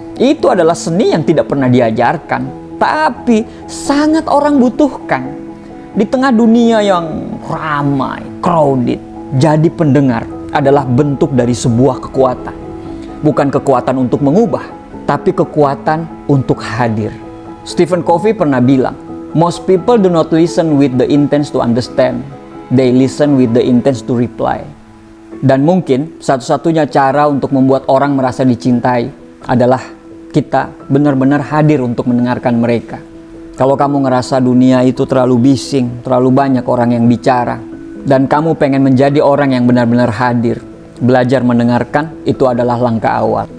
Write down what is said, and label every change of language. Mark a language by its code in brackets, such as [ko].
[id] Itu adalah seni yang tidak pernah diajarkan, tapi sangat orang butuhkan. Di tengah dunia yang ramai, crowded, jadi pendengar adalah bentuk dari sebuah kekuatan. Bukan kekuatan untuk mengubah, tapi kekuatan untuk hadir. [en] Stephen Covey [id] pernah bilang, [en] most people do not listen with the intent to understand. They listen with the intent to reply. [id] Dan mungkin satu-satunya cara untuk membuat orang merasa dicintai adalah kita benar-benar hadir untuk mendengarkan mereka. Kalau kamu ngerasa dunia itu terlalu bising, terlalu banyak orang yang bicara, dan kamu pengen menjadi orang yang benar-benar hadir, belajar mendengarkan itu adalah langkah awal.